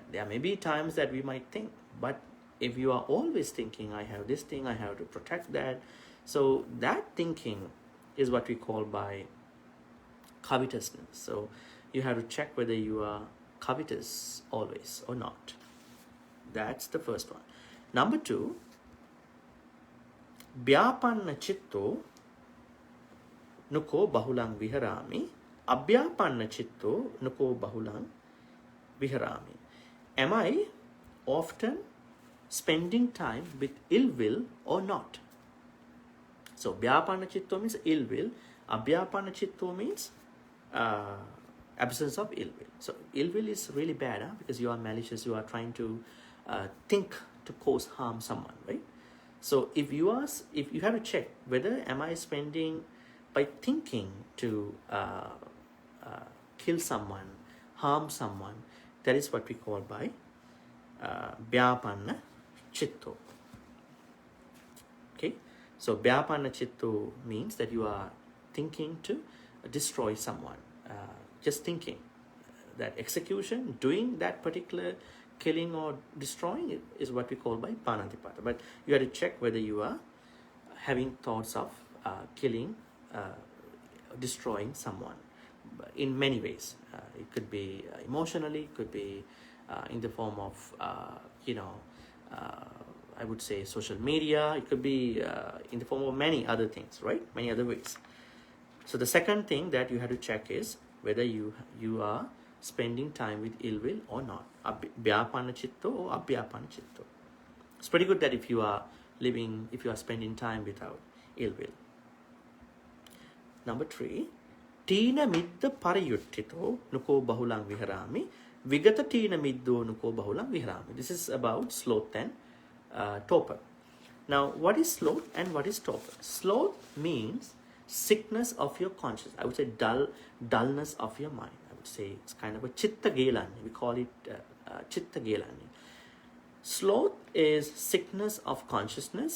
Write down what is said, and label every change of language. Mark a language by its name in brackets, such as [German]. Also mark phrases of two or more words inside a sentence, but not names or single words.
[English] There may be times that we might think, but if you are always thinking, I have this thing, I have to protect that, so that thinking is what we call by covetousness. So you have to check whether you are covetous always or not. That's the first one. Number 2, [Pali] Vyapanna chitto nuko bahulang viharami. Abhyapanna chitto nuko bahulang viharami. [English] Am I often spending time with ill will or not? So [Pali] Vyapanna chitto [English] means ill will. [Pali] Abhyapanna chitto [English] means absence of ill will. So ill will is really bad, because you are malicious, you are trying to think to cause harm someone, right? So if you have to check whether am I spending by thinking to kill someone, harm someone, that is what we call by [Pali] Vyapanna chitto. [English] Okay, so [Pali] Vyapanna chitto [English] means that you are thinking to destroy someone, just thinking that execution, doing that particular killing or destroying it is what we call by panatipata. But you have to check whether you are having thoughts of killing, destroying someone in many ways. It could be emotionally, it could be in the form of I would say social media, it could be in the form of many other things, right? Many other ways. So the second thing that you have to check is whether you are spending time with ill will or not. [Pali] Vyapanna chitto or abhyapanna chitto. [English] It's pretty good that if you are spending time without ill will. Number 3, [Pali] tīna midda pariyuttito nuko bahulang viharami. Vigata tīna middo nuko bahulang viharami. [English] This is about sloth and torpor. Now, what is sloth and what is torpor? Sloth means sickness of your conscience. I would say dullness of your mind. I would say it's kind of a [Pali] chitta gelani. [English] We call it [Pali] chitta gelani. [English] Sloth is sickness of consciousness.